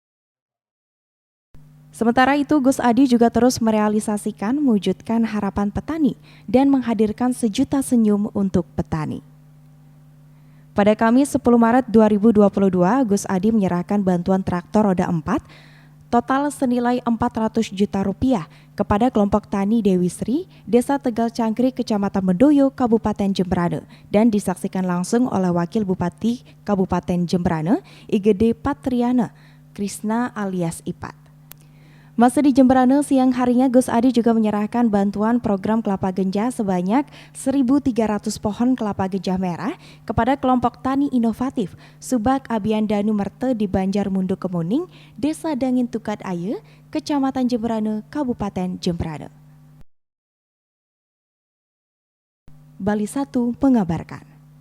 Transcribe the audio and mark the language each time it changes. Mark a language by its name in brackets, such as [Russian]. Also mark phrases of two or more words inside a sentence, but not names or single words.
[Indonesian] Sementara itu, Gus Adi juga terus merealisasikan mewujudkan harapan petani dan menghadirkan sejuta senyum untuk petani. Pada Kamis 10 Maret 2022, Gus Adi menyerahkan bantuan traktor roda 4 total senilai 400 juta rupiah kepada kelompok tani Dewi Sri, Desa Tegal Cangkrik, Kecamatan Mendoyo, Kabupaten Jemberana, dan disaksikan langsung oleh Wakil Bupati Kabupaten Jemberana, Igede Patriana Krisna alias Ipat. Masih di Jemberana, siang harinya Gus Adi juga menyerahkan bantuan program kelapa genjah sebanyak 1.300 pohon kelapa genjah merah kepada kelompok tani inovatif Subak Abian Danu Merte di Banjar Mundu Kemuning, Desa Dangin Tukat Aye, Kecamatan Jemberana, Kabupaten Jemberana. Bali 1 mengabarkan.